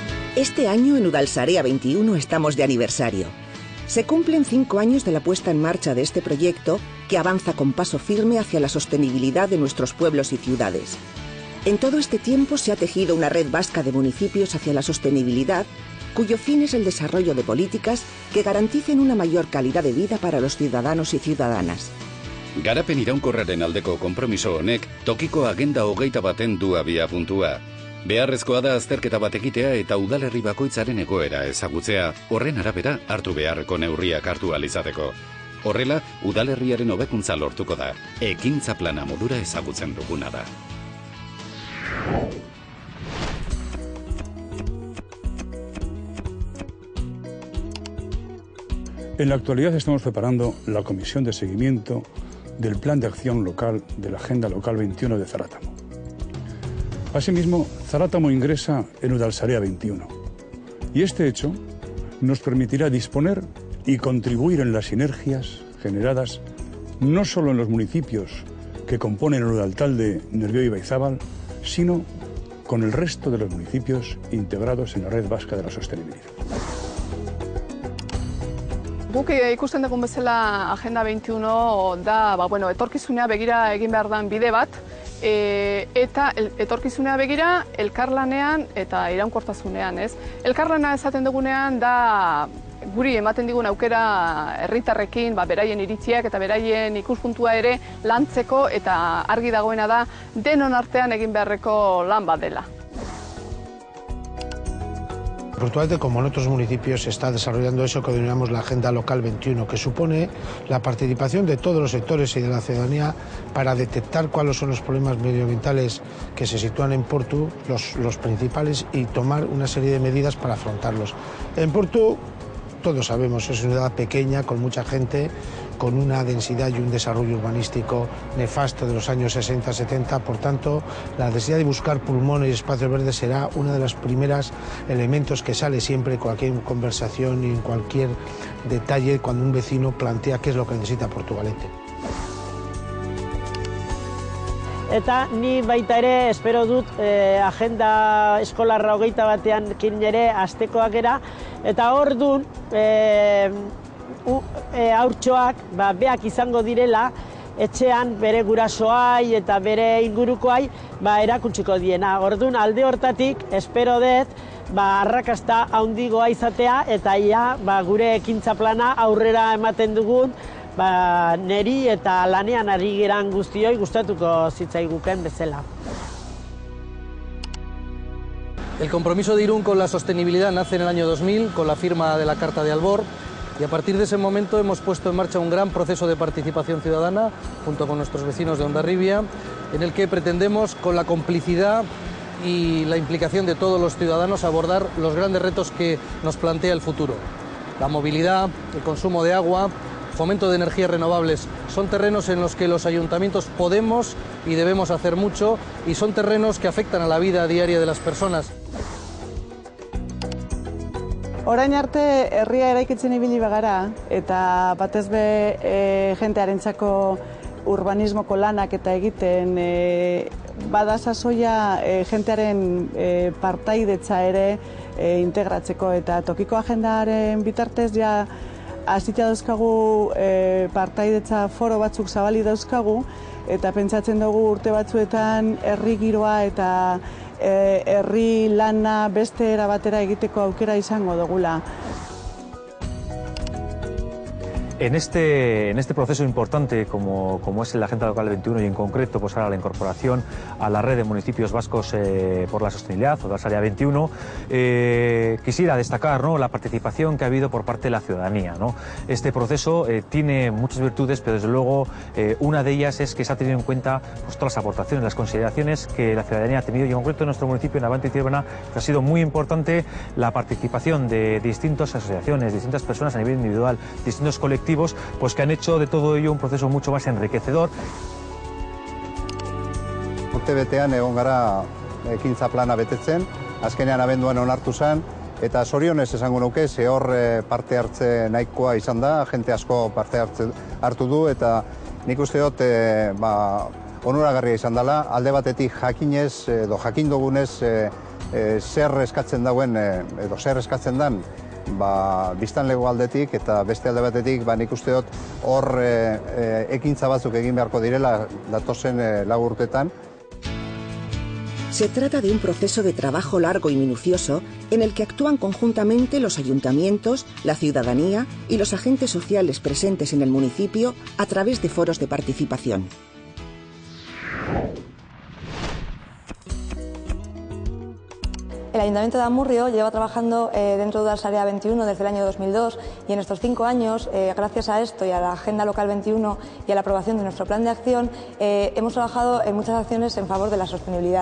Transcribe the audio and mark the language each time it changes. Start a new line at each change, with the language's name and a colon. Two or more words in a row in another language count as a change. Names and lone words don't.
Spanish: Este año en Udalsarea 21 estamos de aniversario. Se cumplen 5 años de la puesta en marcha de este proyecto que avanza con paso firme hacia la sostenibilidad de nuestros pueblos y ciudades. En todo este tiempo se ha tejido una red vasca de municipios hacia la sostenibilidad, cuyo fin es el desarrollo de políticas que garanticen una mayor calidad de vida para los ciudadanos y ciudadanas.
Basque: Garapen iraunkorraren aldeko konpromiso honek tokiko agenda 21 du abiapuntua. Beharrezkoa da azterketa bat egitea eta udalerri bakoitzaren egoera ezagutzea, horren arabera hartu beharreko neurriak hartu ahal izateko. Horrela, udalerriaren hobekuntza lortuko da, ekintza plana modura ezagutzen duguna da.
Spanish: En la actualidad estamos preparando la comisión de seguimiento del Plan de Acción Local de la Agenda Local 21 de Zarátamo. Asimismo, Zarátamo ingresa en Udalsarea 21 y este hecho nos permitirá disponer y contribuir en las sinergias generadas no solo en los municipios que componen el Udaltalde, Nervión y Baizábal, sino con el resto de los municipios integrados en la Red Vasca de la Sostenibilidad.
Basque: Guk ikusten dugun bezala Agenda 21 da, etorkizunea begira egin behar den bide bat, eta etorkizunea begira elkarlanean eta iraunkortasunean, ez? Elkarlana esaten dugunean da guri ematen digun aukera herritarrekin, beraien iritziak eta beraien ikuspuntua ere lantzeko, eta argi dagoena da denon artean egin beharreko lan bat dela.
Spanish: Actualmente, como en otros municipios, se está desarrollando eso que denominamos la Agenda Local 21, que supone la participación de todos los sectores y de la ciudadanía para detectar cuáles son los problemas medioambientales que se sitúan en Portu, los principales, y tomar una serie de medidas para afrontarlos. En Portu, todos sabemos, es una ciudad pequeña, con mucha gente, con una densidad y un desarrollo urbanístico nefasto de los años 60-70, por tanto, la necesidad de buscar pulmones y espacios verdes será uno de los primeros elementos que sale siempre en cualquier conversación y en cualquier detalle cuando un vecino plantea qué es lo que necesita Portugalete.
Basque: Eta ni baita ere espero dut agenda eskolarra 21 kin ere astekoak era, eta ordun haurtxoak beak izango direla etxean bere gurasoai eta bere ingurukoai erakutsiko diena. Ordun alde hortatik espero dut arrakasta handigoa izatea eta gure ekintza plana aurrera ematen dugun neri eta lanean ari geran guztioi gustatuko zitzaiguken bezala.
Spanish: El compromiso de Irún con la sostenibilidad nace en el año 2000 con la firma de la Carta de Albor, y a partir de ese momento hemos puesto en marcha un gran proceso de participación ciudadana junto con nuestros vecinos de Hondarribia, en el que pretendemos, con la complicidad y la implicación de todos los ciudadanos, abordar los grandes retos que nos plantea el futuro. La movilidad, el consumo de agua, fomento de energías renovables, son terrenos en los que los ayuntamientos podemos y debemos hacer mucho, y son terrenos que afectan a la vida diaria de las personas.
Basque: Orain arte herria eraikitzen ibili bagara eta batez be jentearentzako urbanismoko lanak eta egiten bada sasoia jentearen partaidetza ere integratzeko, eta tokiko agendaren bitartez hasita dauzkagu partaidetza foro batzuk zabali dauzkagu, eta pentsatzen dugu urte batzuetan herri giroa eta herri lana beste era batera egiteko aukera izango dugula.
Spanish: En este proceso importante como es la Agenda Local 21 y en concreto pues ahora la incorporación a la red de municipios vascos por la sostenibilidad, Udalsarea 21, quisiera destacar, ¿no?, la participación que ha habido por parte de la ciudadanía, ¿no? Este proceso tiene muchas virtudes, pero desde luego una de ellas es que se ha tenido en cuenta pues todas las aportaciones, las consideraciones que la ciudadanía ha tenido, y en concreto en nuestro municipio, en Navante y Ciervena, ha sido muy importante la participación de distintas asociaciones, distintas personas a nivel individual, distintos colectivos, pues que han hecho de todo ello un proceso mucho más enriquecedor.
Basque: Urtebetean egon gara ekintza plana betetzen, azkenean abenduan onartu zen, eta zorionez esango nuke, ze hor parte hartze nahikoa izan da, jente asko parte hartu du, eta nik uste dut onuragarria izan dela, alde batetik jakinez edo jakin dugunez zer eskatzen dauen, edo zer eskatzen den, biztanlego aldetik eta beste alde batetik, nik uste dut hor ekintza batzuk egin beharko direla datozen 4 urtetan.
Spanish: Se trata de un proceso de trabajo largo y minucioso en el que actúan conjuntamente los ayuntamientos, la ciudadanía y los agentes sociales presentes en el municipio a través de foros de participación. El Ayuntamiento de Amurrio lleva trabajando dentro de Udalsarea 21 desde el año 2002 y en estos 5 años, gracias a esto y a la Agenda Local 21 y a la aprobación de nuestro plan de acción, hemos trabajado en muchas acciones en favor de la sostenibilidad.